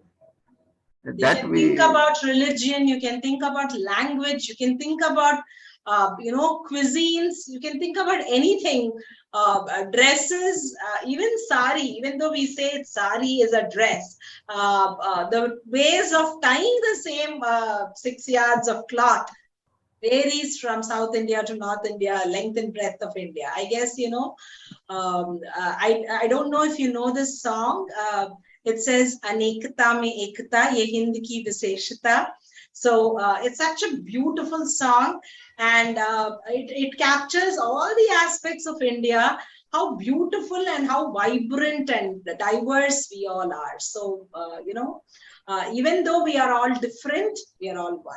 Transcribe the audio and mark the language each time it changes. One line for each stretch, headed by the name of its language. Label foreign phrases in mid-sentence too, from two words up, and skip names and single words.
English: You can think about religion, you can think about language, you can think about cuisines, you can think about anything, dresses, even sari, even though we say sari is a dress, the ways of tying the same 6 yards of cloth varies from South India to North India, length and breadth of India. I guess, I don't know if you know this song. It says,
Hindi: अनेकता में एकता, ये हिंद की विशेषता.
English: So it's such a beautiful song, and it captures all the aspects of India, how beautiful and how vibrant and diverse we all are. So, even though we are all different, we are all one.